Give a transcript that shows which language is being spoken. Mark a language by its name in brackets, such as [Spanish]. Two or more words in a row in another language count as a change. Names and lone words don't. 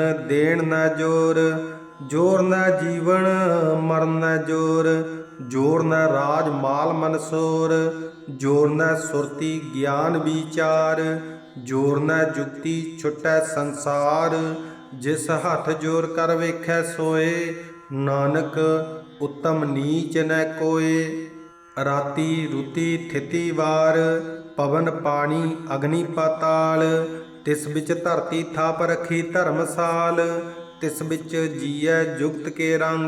[Punjabi] ਦੇਣ ਨ ਜੋਰ, ਜੋਰ ਨ ਜੀਵਨ ਮਰਣ ਨ ਜੋਰ, ਜੋਰ ਨ ਰਾਜ ਮਾਲ ਮਨਸੋਰ, ਜੋਰ ਨ ਸੁਰਤੀ ਗਿਆਨ ਵਿਚਾਰ, ਜੋਰ ਨ ਜੁਗਤਿ ਛੁਟੈ ਸੰਸਾਰ, ਜਿਸ ਹਥ ਜੋਰ ਕਰ ਵੇਖੈ ਸੋਏ, ਨਾਨਕ ਉਤਮ ਨੀਚ ਨ ਕੋਇ, ਰਾਤੀ ਰੁਤੀ ਥਿਤੀ ਵਾਰ, ਪਵਨ ਪਾਣੀ ਅਗਨੀ ਪਾਤਾਲ। ਤਿਸ ਵਿੱਚ ਧਰਤੀ ਥਾਪ ਰਖੀ ਧਰਮਸਾਲ, ਤਿਸ ਵਿੱਚ ਜੀਐ ਜੁਗਤ ਕੇ ਰੰਗ।